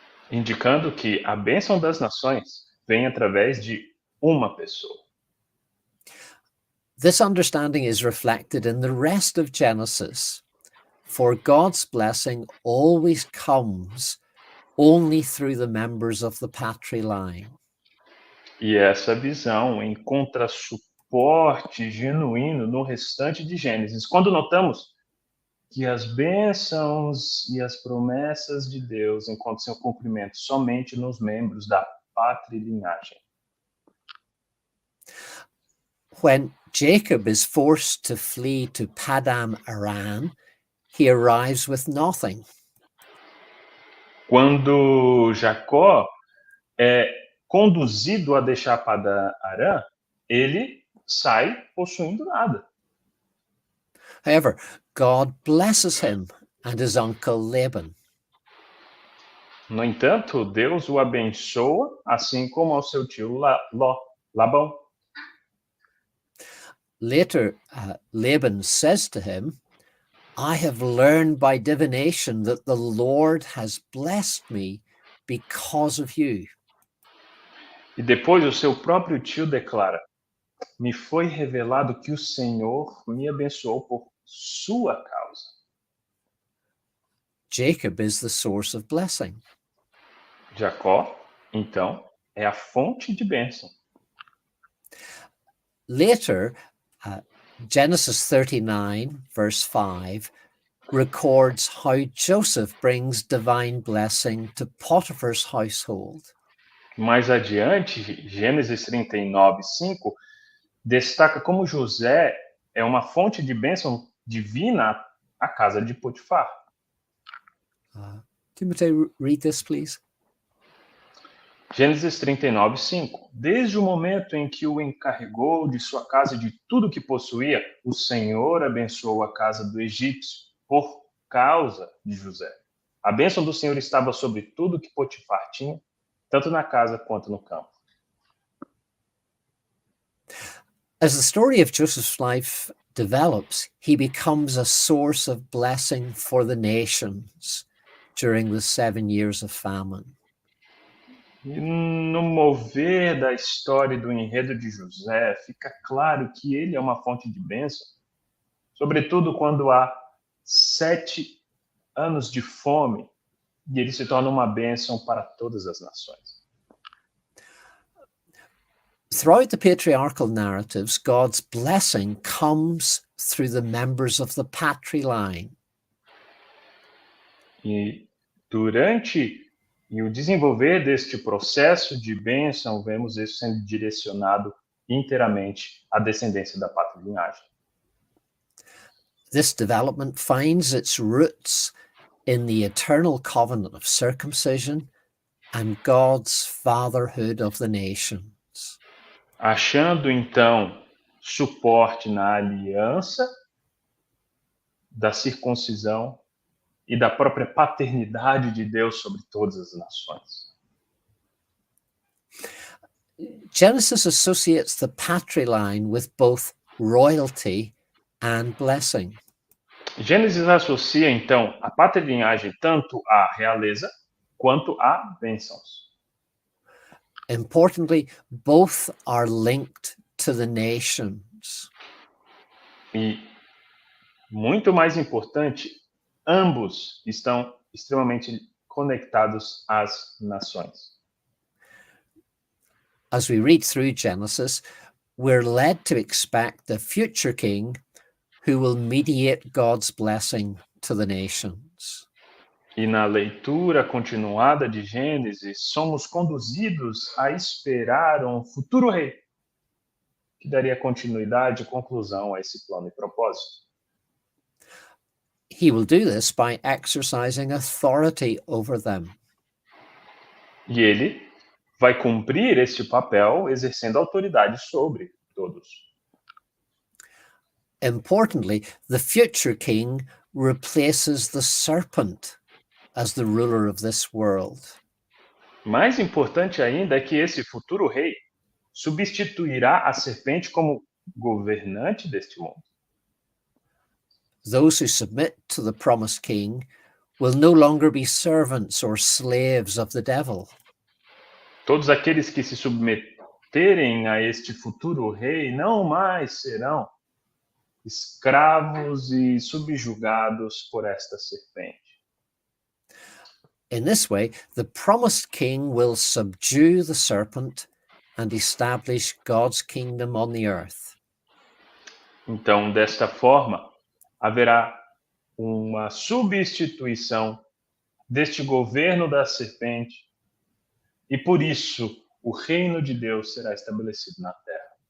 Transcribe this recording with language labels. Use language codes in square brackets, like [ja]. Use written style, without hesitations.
[pt] Indicando que a bênção das nações vem através de uma pessoa. [en] This understanding is reflected in the rest of Genesis, for God's blessing always comes only through the members of the patriline. [pt] E essa visão encontra suporte genuíno no restante de Gênesis, quando notamos que as bênçãos e as promessas de Deus encontram seu cumprimento somente nos membros da patrilinhagem. [en] When Jacob is forced to flee to Padam Aram, he arrives with nothing. [pt] Quando Jacó é conduzido a deixar Padã Arã, ele sai possuindo nada. [en] However, God blesses him and his uncle Laban. [pt] No entanto, Deus o abençoa, assim como ao seu tio Labão. [en] Later, Laban says to him, I have learned by divination that the Lord has blessed me because of you. [pt] E depois o seu próprio tio declara, me foi revelado que o Senhor me abençoou por sua causa. [en] Jacob is the source of blessing. [pt] Jacó, então, é a fonte de bênção. [en] Later, Genesis 39, verse 5, records how Joseph brings divine blessing to Potiphar's household. [pt] Mais adiante, Gênesis 39:5 destaca como José é uma fonte de bênção divina à casa de Potifar. [en] Timothy, read this, please. [pt] Gênesis 39:5. Desde o momento em que o encarregou de sua casa e de tudo que possuía, o Senhor abençoou a casa do egípcio por causa de José. A bênção do Senhor estava sobre tudo que Potifar tinha, tanto na casa quanto no campo. [en] As the story of Joseph's life develops, he becomes a source of blessing for the nations during the 7 years of famine. [pt] E no mover da história e do enredo de José, fica claro que ele é uma fonte de bênção, sobretudo quando há 7 anos de fome, e ele se torna uma bênção para todas as nações. [en] Throughout the patriarchal narratives, God's blessing comes through the members of the patriline. [pt] E durante o desenvolver deste processo de bênção, vemos isso sendo direcionado inteiramente à descendência da patrilinhagem. [en] This development finds its roots in the eternal covenant of circumcision and God's fatherhood of the nations. [pt] Achando, então, suporte na aliança da circuncisão e da própria paternidade de Deus sobre todas as nações. [en] Genesis associates the patriline with both royalty and blessing. [pt] Gênesis associa, então, a patrilinhagem tanto à realeza quanto a bênçãos. [en] Importantly, both are linked to the nations. [pt] E, muito mais importante, ambos estão extremamente conectados às nações. [en] As we read through Genesis, we're led to expect the future king who will mediate God's blessing to the nations. [pt] E na leitura continuada de Gênesis, somos conduzidos a esperar um futuro rei, que daria continuidade e conclusão a esse plano e propósito. [en] He will do this by exercising authority over them. [pt] E ele vai cumprir este papel exercendo autoridade sobre todos. [en] Importantly, the future king replaces the serpent as the ruler of this world. [pt] Mais importante ainda é que esse futuro rei substituirá a serpente como governante deste mundo. [en] Those who submit to the promised king will no longer be servants or slaves of the devil. [pt] Todos aqueles que se submeterem a este futuro rei não mais serão escravos e subjugados por esta serpente. [en] In this way, the promised king will subdue the serpent and establish God's kingdom on the earth. [pt] Então, desta forma, haverá uma substituição deste governo da serpente, e por isso o reino de Deus será estabelecido na terra.